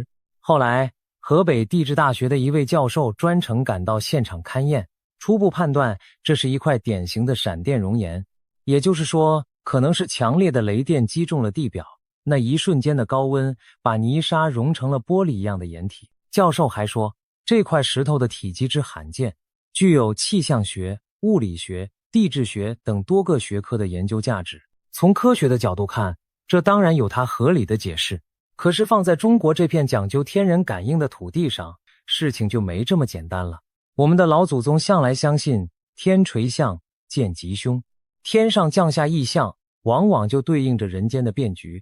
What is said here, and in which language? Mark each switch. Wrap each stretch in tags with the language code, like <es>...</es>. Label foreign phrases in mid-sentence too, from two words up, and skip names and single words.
<zh>後來河北地質大學的一位教授專程趕到現場勘驗，初步判斷這是一塊典型的閃電熔岩，也就是說，可能是強烈的雷電擊中了地表，那一瞬間的高溫把泥沙融成了玻璃一樣的岩體。教授還說，這塊石頭的體積之罕見，具有氣象學、物理學、地質學等多個學科的研究價值。從科學的角度看，這當然有它合理的解釋。可是放在中國这片講究天人感應的土地上，事情就沒這麼簡單了。我們的老祖宗向來相信天垂象見吉凶，天上降下異象，往往就對應着人間的變局。</zh>